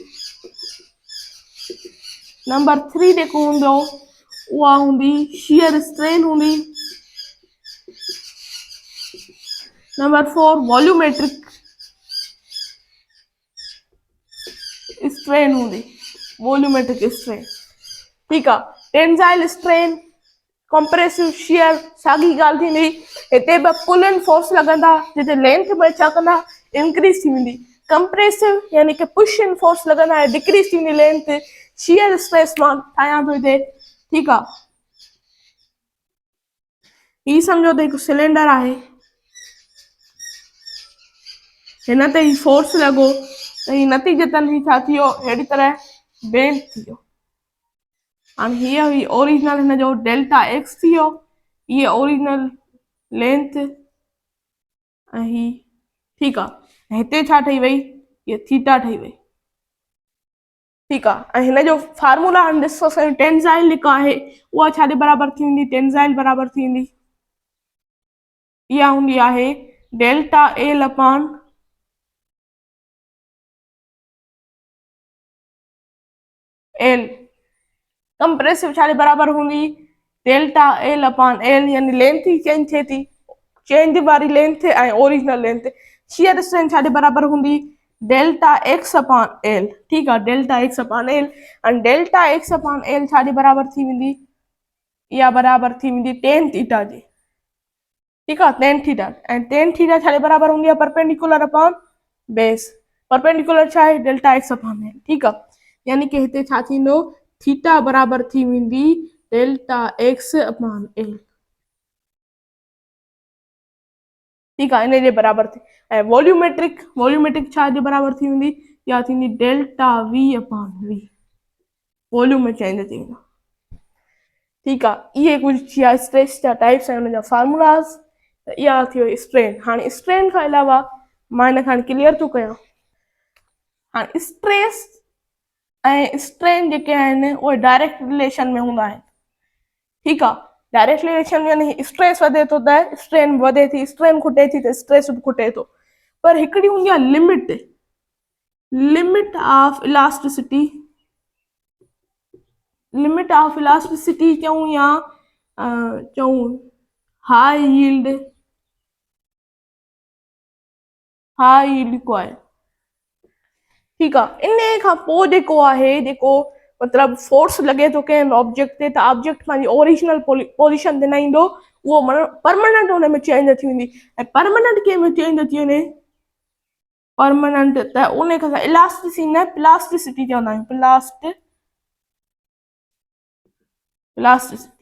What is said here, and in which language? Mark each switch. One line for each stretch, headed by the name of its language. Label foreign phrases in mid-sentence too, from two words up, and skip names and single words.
Sindhi: नंबर 3 जेको हूंदो उहा हूंदी
English: shear strain
Sindhi: हूंदी। नंबर 4
English: volumetric strain
Sindhi: हूंदी,
English: volumetric strain,
Sindhi: ठीकु आहे।
English: tensile strain, compressive shear
Sindhi: साॻी ॻाल्हि थींदी। हिते बि
English: pull in force
Sindhi: लॻंदा, जिते लेंथ में छा कंदा? इंक्रीज थी वेंदी। कंप्रेसिव यानी कि
English: push in force
Sindhi: लॻंदा ऐं डिक्रीज थींदी लेंथ।
English: shear stress
Sindhi: मां ठाहियां थो हिते, ठीकु आहे। ही सम्झो त हिकु सिलेंडर आहे, हिन ते ही फोर्स लॻो त ही नतीजतन ही छा थी वियो? अहिड़ी तरह बेंड थी वियो। हाणे हीअ हुई ओरिजिनल हिन जो
English: delta x
Sindhi: थी वियो, हीअ
English: original length
Sindhi: ऐं ही, ठीकु आहे। हिते छा ठही वई? हीअ थीटा ठही वई, ठीकु आहे। ऐं हिन जो फार्मूला हाणे ॾिसो साईं, टेंसाइल जेका आहे उहा छाजे बराबरि थी वेंदी? टेंसाइल बराबरि थी वेंदी, इहा हूंदी आहे
English: delta L upon L.
Sindhi: कंप्रेसिव छाजे बराबरि हूंदी?
English: delta L upon L,
Sindhi: यानी लेंथ ही चेंज थिए थी, चेंज वारी लेंथ ऐं
English: original length. shear strain
Sindhi: छाजे बराबरि हूंदी?
English: delta x upon L,
Sindhi: ठीकु आहे,
English: delta x upon L.
Sindhi: ऐं
English: delta x upon L
Sindhi: छाजे बराबरि थी वेंदी? इहा बराबरि थी वेंदी
English: tan theta
Sindhi: जी, ठीकु आहे,
English: tan theta.
Sindhi: ऐं
English: tan theta
Sindhi: छाजे बराबरि हूंदी आहे?
English: perpendicular upon base.
Sindhi: परपेंडिकुलर छा आहे?
English: delta x upon L,
Sindhi: ठीकु आहे। यानी कि हिते छा थींदो? थीटा बराबरि थी वेंदी
English: delta x upon L,
Sindhi: ठीकु आहे, इन जे बराबरि थी। ऐं वॉल्यूमेट्रिक छा जे बराबरि थी वेंदी? इहा थींदी
English: delta V upon V,
Sindhi: वॉल्यूम में चेंज थी वेंदो, ठीकु आहे। इहे कुझु थी विया स्ट्रेस जा टाइप्स ऐं हुनजा फार्मूलास। त इहा थी वई स्ट्रेन। हाणे स्ट्रेन खां अलावा मां हिन खे क्लियर थो कयां। हाणे स्ट्रेस ऐं स्ट्रेन जेके आहिनि उहे
English: direct relation
Sindhi: में हूंदा आहिनि, ठीकु आहे।
English: direct relation
Sindhi: यानी स्ट्रेस वधे थो त स्ट्रेन वधे थी, स्ट्रेन खुटे थी त स्ट्रेस बि खुटे थो। पर हिकिड़ी हूंदी आहे
English: limit, limit of elasticity, limit of elasticity,
Sindhi: लिमिट ऑफ इलास्टिसिटी चऊं या चऊं
English: high yield coil,
Sindhi: ठीकु आहे। इन खां पोइ जेको आहे, जेको मतिलबु फोर्स लॻे थो कंहिं ऑब्जेक्ट ते, त ऑब्जेक्ट पंहिंजी ओरिजिनल पोजीशन ते न ईंदो, उहो परमानेंट हुन में चेंज थी वेंदी। ऐं परमानेंट कंहिं में चेंज थी वञे? परमानेंट त उन खां इलास्टिसिटी न, प्लास्टिसिटी चवंदा आहियूं, प्लास्टिसिटी।